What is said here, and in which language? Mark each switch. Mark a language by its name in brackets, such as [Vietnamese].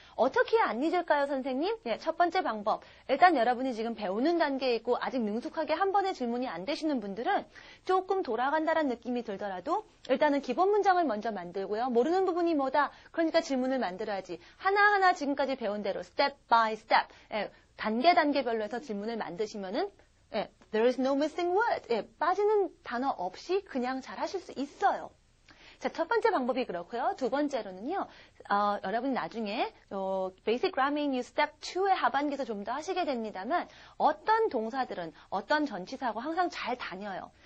[Korean] 어떻게 해야 안 잊을까요, 선생님? 네, 첫 번째 방법. 일단 여러분이 지금 배우는 단계에 있고 아직 능숙하게 한 번에 질문이 안 되시는 분들은 조금 돌아간다는 느낌이 들더라도 일단은 기본 문장을 먼저 만들고요. 모르는 부분이 뭐다? 그러니까 질문을 만들어야지. 하나하나 지금까지 배운 대로 [English] step by step. [Korean] 단계별로 해서 질문을 만드시면은 [English] there is no missing word. [Korean] 빠지는 단어 없이 그냥 잘 하실 수 있어요. 자, 첫 번째 방법이 그렇고요. 두 번째로는요. 여러분이 나중에 Basic Grammar in Use Step 2의 하반기에서 좀 더 하시게 됩니다만 어떤 동사들은 어떤 전치사하고 항상 잘 다녀요.